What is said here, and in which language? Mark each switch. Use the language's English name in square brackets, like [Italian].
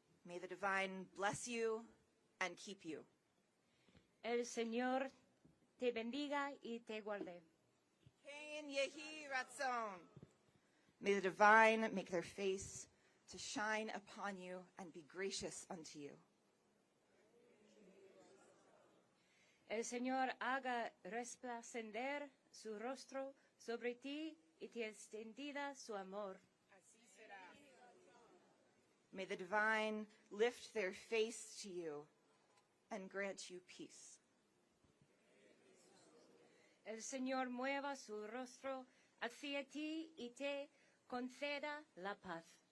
[English] May the divine bless you and keep you. [Spanish] El Señor te bendiga y te guarde. [Hebrew] Kein Yehi Ratzon. [English] May the divine make their face to shine upon you and be gracious unto you. [Spanish] El Señor haga resplandecer su rostro sobre ti y te extendida su amor. [English] May the divine lift their face to you and grant you peace. [Spanish] El Señor mueva su rostro hacia ti y te conceda la paz.